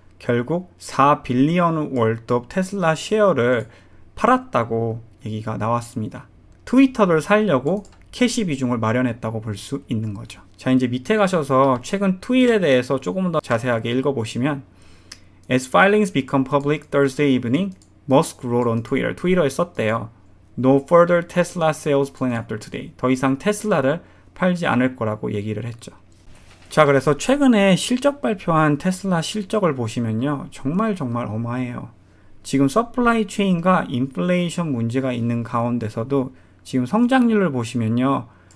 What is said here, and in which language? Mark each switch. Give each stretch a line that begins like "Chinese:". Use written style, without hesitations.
Korean: 결국 4빌리언 월드 테슬라 쉐어를 팔았다고 얘기가 나왔습니다. 트위터를 살려고 캐시 비중을 마련했다고 볼 수 있는 거죠. 자, 이제 밑에 가셔서 최근 트윗에 대해서 조금 더 자세하게 읽어보시면
English: As filings become public Thursday evening, Musk wrote on Twitter.
Korean: 트위터에 썼대요.
English: No further Tesla sales plan after today.
Korean: 더 이상 테슬라를 팔지 않을 거라고 얘기를 했죠. 자, 그래서 최근에 실적 발표한 테슬라 실적을 보시면요. 정말 어마해요. 지금 서플라이 체인과 인플레이션 문제가 있는 가운데서도 지금 성장률을 보시면요.